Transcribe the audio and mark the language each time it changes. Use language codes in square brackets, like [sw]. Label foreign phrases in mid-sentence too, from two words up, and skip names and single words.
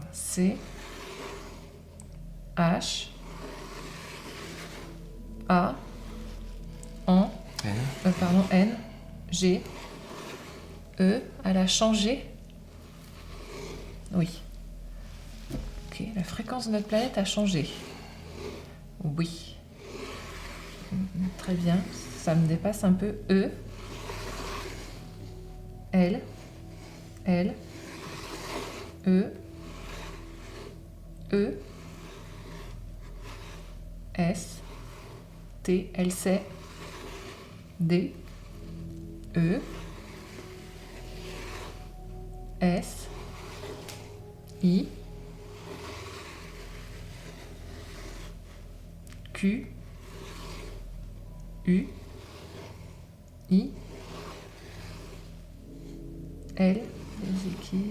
[fr] C, H, A, N, N, G, E, elle a changé. Oui. Ok, la fréquence de notre planète a changé. Oui. Très bien, ça me dépasse un peu. E, L, L, E, E, S, T, L, C, D, E, S, I, Q, U, I, L, déséquilibre.